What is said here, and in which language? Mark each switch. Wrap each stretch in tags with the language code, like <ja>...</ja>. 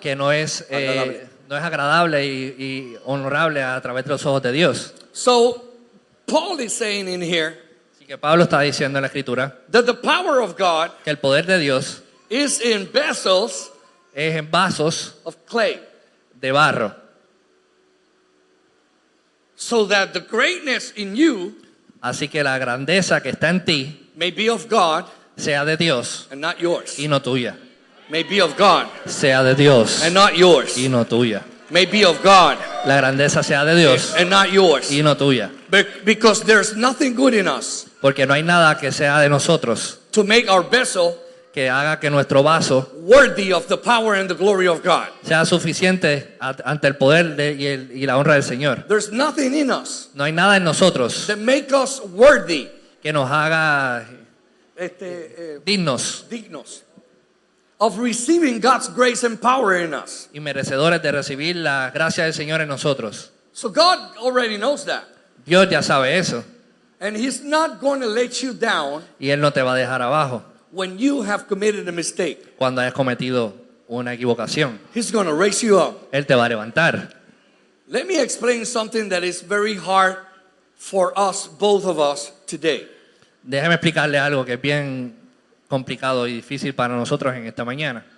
<es>que no es agradable y honorable a través de los ojos de Dios.</es> <en>So Paul is saying in here</en> <es>Así que Pablo está diciendo en la Escritura</es> <en>that the power of God</en> <es>que el poder de Dios</es> <en>is in vessels</en> <es>es en vasos</es> <en>of clay,</en> <es>de barro,</es> <en>so that the greatness in you</en> <es>así que la grandeza que está en ti</es> <en>may be of God</en> <es>sea de Dios</es> <en>and not yours.</en> <es>y no tuya.</es> <en>May be of God</en> <es>Sea de Dios</es> <en>and not yours.</en> <es>y no tuya.</es> <en>May be of God</en> <es>La grandeza sea de Dios</es> <en>and not yours.</en> <es>y no tuya.</es> <en>Because there's nothing good in us</en> <es>Porque no hay nada que sea de nosotros</es> <en>to make our vessel</en> <es>que haga que nuestro vaso</es> <en>worthy of the power and the glory of God.</en> <es>sea suficiente ante el poder y la honra del Señor.</es> <en>There's nothing in us</en> <es>No hay nada en nosotros</es> <en>that make us worthy,</en> <es>que nos haga dignos</es> <en>dignos of receiving God's grace and power in us.</en> <es>y merecedores de recibir la gracia del Señor en nosotros.</es> <en>So God already knows that.</en> <es>Dios ya sabe eso</es> <en>And He's not going to let you down</en> <es>y Él no te va a dejar abajo</es> <en>when you have committed a mistake.</en> <es>cuando hayas cometido una equivocación.</es> <en>He's going to raise you up.</en> <es>Él te va a levantar.</es> <en>Let me explain something that is very hard for us, both of us, today.</en> <es>Déjame explicarle algo que es bien complicado y difícil para nosotros en esta mañana.</es>